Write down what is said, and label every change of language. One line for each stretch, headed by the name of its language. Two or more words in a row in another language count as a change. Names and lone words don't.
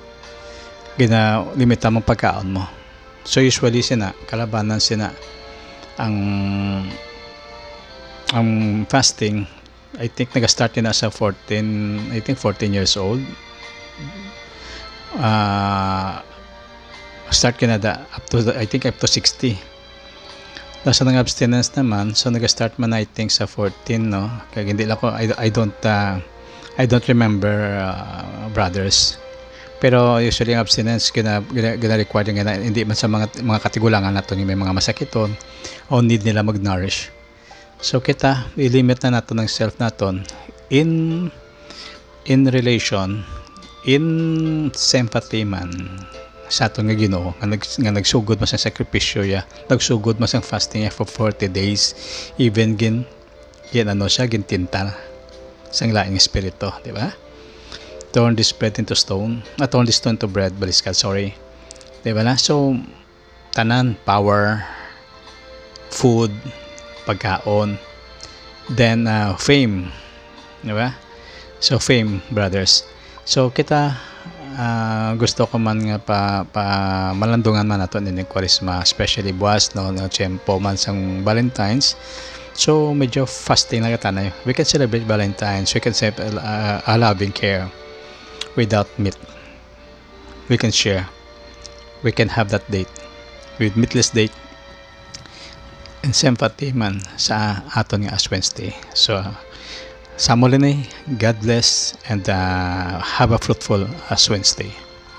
Hiligaynon: Ginalimitan mong pagkaon mo. So usually kalabanan ang fasting,
English: I think
Hiligaynon: nag-start na sa 14
English: years old. Start up to 60.
Hiligaynon: Tapos ang abstinence naman, so nag-start man
English: I think
Hiligaynon: sa 14, no? Kaya hindi lang ko,
English: I don't remember brothers.
Hiligaynon: Pero usually ang abstinence gina-require nga hindi man sa mga katigulangan nato may mga masakiton o need nila mag-nourish. So kita i-limit na nato ng self naton
English: in relation, in sympathy
Hiligaynon: man sa aton nga Ginoo nga nagsugod mas ang sakripisyo ya, nagsugod mas ang fasting ya
English: for 40 days,
Hiligaynon: even gin tinta sang laing espiritu, di ba?
English: Turn this bread into stone, turn this stone to bread,
Hiligaynon: baliskad, sorry, di ba na? So tanan,
English: power, food,
Hiligaynon: pagkaon,
English: then fame, di ba? So fame, brothers.
Hiligaynon: So kita gusto ko man nga malandungan man nato ni Kwaresma, especially buwas no tiyempo man sang Valentine's. So medyo fasting na katanay.
English: We can celebrate Valentine's, we can say a loving care without meat. We can share, we can have that date with meatless date and sympathy
Hiligaynon: man sa aton nga
English: Ash Wednesday.
Hiligaynon: So sa muli ni,
English: God bless and have a fruitful Ash Wednesday.